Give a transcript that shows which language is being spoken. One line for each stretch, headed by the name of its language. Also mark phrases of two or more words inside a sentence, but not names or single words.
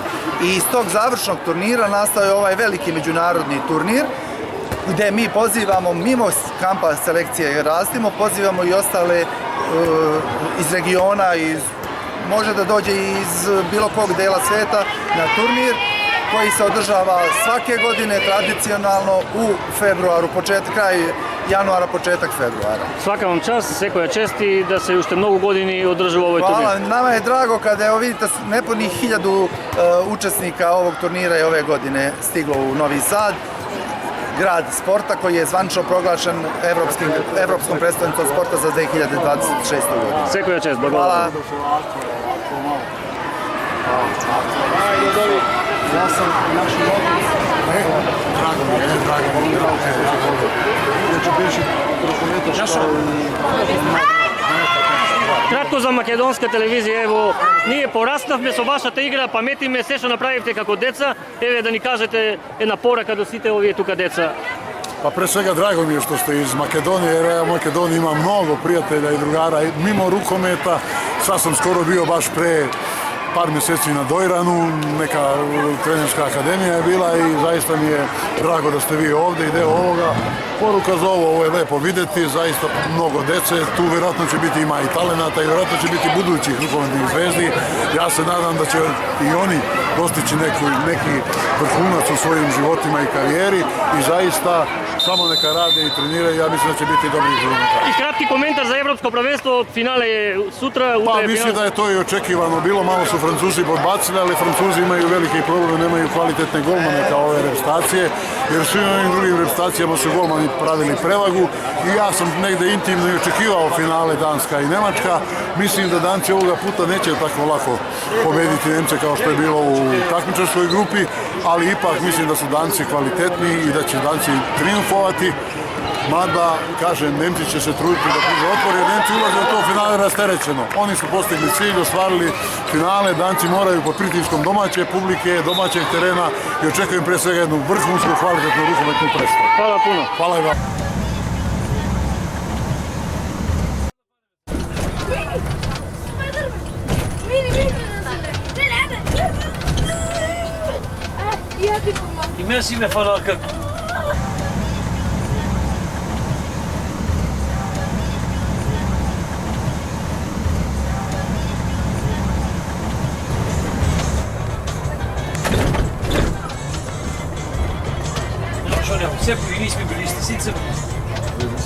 Serbian: I iz tog završnog turnira nastao je ovaj veliki međunarodni turnir, gde mi pozivamo, mimo kampa selekcije Rastimo, pozivamo i ostale iz regiona, može da dođe iz bilo kog dela sveta na turnir, koji se održava svake godine tradicionalno u februaru, kraj januara, početak februara. Svaka vam čast,
Macedonian: секоја чест и да се уште многу години одржува овој турнир.
Serbian: Hvala, nama je drago kada evo vidite nepunih 1000 učesnika ovog turnira je ove godine stiglo u Novi Sad, grad sporta koji je zvanično proglašen Evropskom predstavnicom sporta za 2026. godinu.
Macedonian: Секоја чест, благодарам.
Serbian: Ja sam naši odnos. Drago mi je. Inače bivši rukometaš kao
Macedonian: Кратко за македонска телевизија, ево, ние пораснавме со вашата игра, паметиме се што направивте како деца, еве да ни кажете една порака до сите овие тука деца.
Serbian: Pa pre svega drago mi je što ste iz Makedonije, jer ja u Makedoniji imam mnogo prijatelja i drugara mimo rukometa. Sad sam skoro bio baš pre par mjeseci na Dojranu, neka trenerska akademija je bila i zaista mi je drago da ste vi ovdje i deo ovoga. Poruka za ovo je lepo vidjeti, zaista mnogo dece, tu vjerojatno će biti ima i talenata i vjerojatno će biti budućih rukometnih zvezdi. Ja se nadam da će i oni dostići neki vrhunac u svojim životima i karijeri i zaista samo neka rade i treniraju, ja mislim da će biti dobri rezultati.
Macedonian: И кратки коментар за европско првенство, финале е сутра, утре
Serbian: Pa
Macedonian: е
Serbian: mislim da
Macedonian: финал.
Serbian: je to i očekivano bilo, malo su Francuzi podbacili, ali Francuzi imaju velike probleme, nemaju kvalitetne golmane kao ove reprezentacije, jer svi u ovim drugim reprezentacijama su golmani pravili prevagu i ja sam negde intimno i očekivao finale Danska i Nemačka. Mislim da Danci ovoga puta neće tako lako pobediti Nemce kao što je bilo u takmičarskoj grupi, ali ipak mislim da su Danci kvalitetni i da će Danci triumfovati. Mada, kažem, Nemci će se truditi da pruže otpor, jer Nemci ulaze u to finale rasterećeno. Oni su postigli cilj, ostvarili finale, Danci moraju pod pritiskom domaće publike, domaćeg terena i očekujem pre svega jednu vrhunsku, kvalitetnu rukometnu predstavu. Hvala puno. Hvala i vam.
Macedonian: И мен си ме фанал како. Што нема, секој и ние сме били исти, сите се били исти.